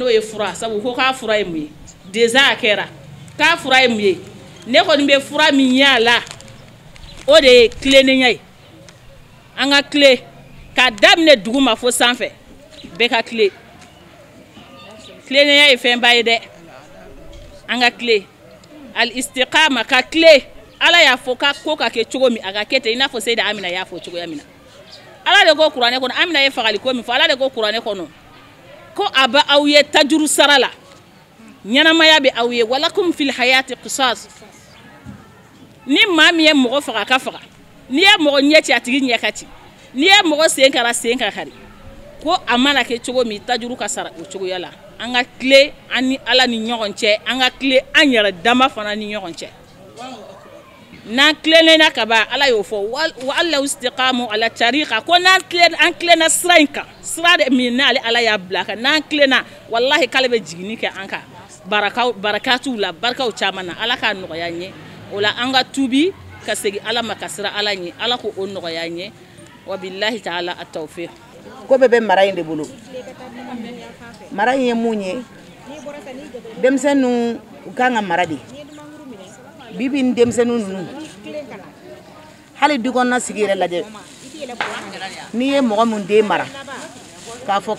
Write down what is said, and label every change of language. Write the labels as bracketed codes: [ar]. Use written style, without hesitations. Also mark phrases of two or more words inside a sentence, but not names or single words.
[bm] n'o ye fura sabu ko k'a fura ye mun ye déjà a kɛra k'a fura ye mun ye ne kɔni bɛ fura min ye a la o de ye tilennenya ye an ka tile k'a daminɛ dugu ma fo sanfɛ bɛɛ ka tile tilennenya ye fɛnba ye dɛ an ka tile [ar] الاستقامة [bm] ka tile ala y'a fɔ ko ka kɛ cogo min a ka kɛ ten i n'a fɔ Seyida Amina y'a fɔ cogoya min na ala de ko kuranɛ kɔnɔ Amina ye fagali ko min fɔ ala de ko kuranɛ kɔnɔ ko a bɛ aw ye tajuru sara la ɲɛnamaya bɛ aw ye [ar] ولكم في الحياة قصاص [bm] ni maa min ye mɔgɔ faga ka faga n'i ye mɔgɔ ɲɛ ci a tigi ɲɛ ka ci n'i ye mɔgɔ sen kara sen ka kari ko a mana kɛ cogo min tajuru ka sara o cogoya la an ka tile an ni ala ni ɲɔgɔn cɛ an ka tile an yɛrɛ dama fana ni ɲɔgɔn cɛ n'an tilenna ka ban ala y'o fɔ [ar] وألو استقاموا على الطريقة [bm] ko n'an tilenna sira in kan sira de min n'ale ala y'a bila kan n'an tilenna wallahi k'ale bɛ jiginni kɛ an kan barakatuw la barikaw caman na ala k'a nɔgɔya n ye o la an ka tuubi ka segin ala ma ka sira ala ɲɛ ala ko o nɔgɔya n ye [ar] وبالله تعالى التوفيق [bm] ko bɛɛ bɛ mara in de bolo mara in ye mun ye denmisɛnninw u kan ka mara de bibi ni denmisɛnninw ninnu hali du kɔnɔna sigi yɛrɛ lajɛ n'i ye mɔgɔ mun den mara k'a fɔ